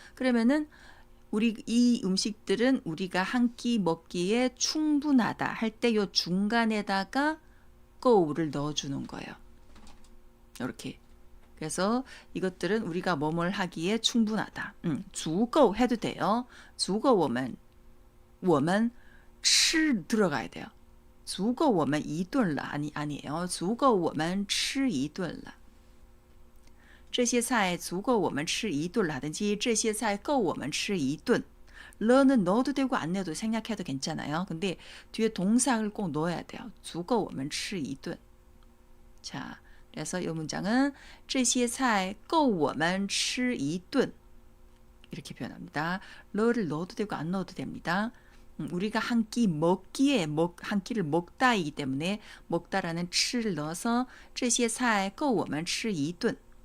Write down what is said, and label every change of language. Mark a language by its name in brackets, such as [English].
[Korean] 그러면은 이 음식들은 우리가 한 끼 먹기에 충분하다 할 때 요 중간에다가 거우를 넣어주는 거예요. 이렇게. 그래서 이것들은 우리가 뭐뭘 하기에 충분하다. 足够 해도 돼요. [Chinese] 足够我们吃 [Korean] 들어가야 돼요. [Chinese] 足够我们一顿了 [Korean] 아니에요. [Chinese] 足够我们吃一顿了. 这些菜足够我们吃一顿라든지 这些菜够我们吃一顿. [Korean] 러는 넣어도 되고 안 넣어도 생략해도 괜찮아요. 근데 뒤에 동사를 꼭 넣어야 돼요. [Chinese] 足够我们吃一顿. [Korean] 자, 그래서 이 문장은 [Chinese] 这些菜够我们吃一顿 [Korean] 이렇게 표현합니다. 러를 넣어도 되고 안 넣어도 됩니다. 우리가 한 끼 먹기에 한 끼를 먹다이기 때문에 먹다라는 吃를 넣어서 [Chinese] 这些菜够我们吃一顿.